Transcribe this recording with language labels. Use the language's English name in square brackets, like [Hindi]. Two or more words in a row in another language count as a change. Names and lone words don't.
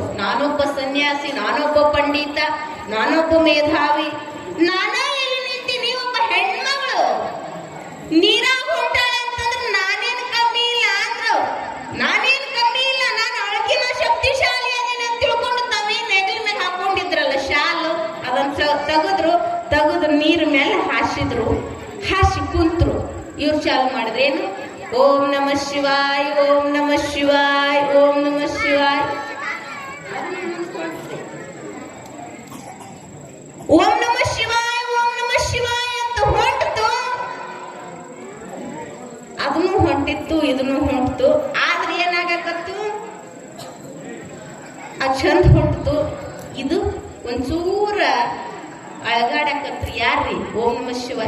[Kannada] ನಾನೊಬ್ಬ ಸನ್ಯಾಸಿ, ನಾನೊಬ್ಬ ಪಂಡಿತ, ನಾನೊಬ್ಬ ಮೇಧಾವಿ, ನಾನಾ ಎಲ್ಲಿ ನಿಂತೀನಿ, ಒಬ್ಬ ಹೆಣ್ಮಗಳು ನೀರಾಗ ಹೊಂಟಾಳೆ ಅಂತಂದ್ರೆ ನಾನೇನು ಕಮ್ಮಿ ಇಲ್ಲ ಅಂದ್ರು. ನಾನೇನು ಕಮ್ಮಿ ಇಲ್ಲ, ನಾನು ಅಳಕಿನ ಶಕ್ತಿಶಾಲಿ ಅದೇನೆ ಅಂತ ತಿಳ್ಕೊಂಡು ತಾವೇ ನೆಗಲ ಮೇಲೆ ಹಾಕೊಂಡಿದ್ರಲ್ಲ ಶಾಲು, ಅದನ್ನ ತೆಗೆದು ನೀರ್ ಮೇಲೆ ಹಾಸಿದ್ರು. ಹಾಸಿ ಕುಂತ್ರು. ಇವ್ರು ಚಾಲು ಮಾಡಿದ್ರೇನು? [Sanskrit] ಓಂ ನಮಃ ಶಿವಾಯ, ಓಂ ನಮಃ ಶಿವಾಯ, ಓಂ ನಮಃ ಶಿವಾಯ. ಓಂ ನಮಃ ಶಿವಾಯ, ಓಂ ನಮಃ ಶಿವಾಯ [Kannada] ಅಂತ ಹೊಂಟಿತು. ಅದನ್ನು ಹೊಂಟಿತ್ತು, ಇದನ್ನು ಹೊಂಟಿತು. ಆದ್ರೆ ಏನಾಗಕತ್ತು? ಆ ಚಂದ ಹೊಂಟಿತು. ಇದು ಒಂಚೂರ ಅಳಗಾಡಕತ್ರಿ. ಯಾರ್ರಿ? [Sanskrit] ಓಂ ನಮಃ ಶಿವಾಯ.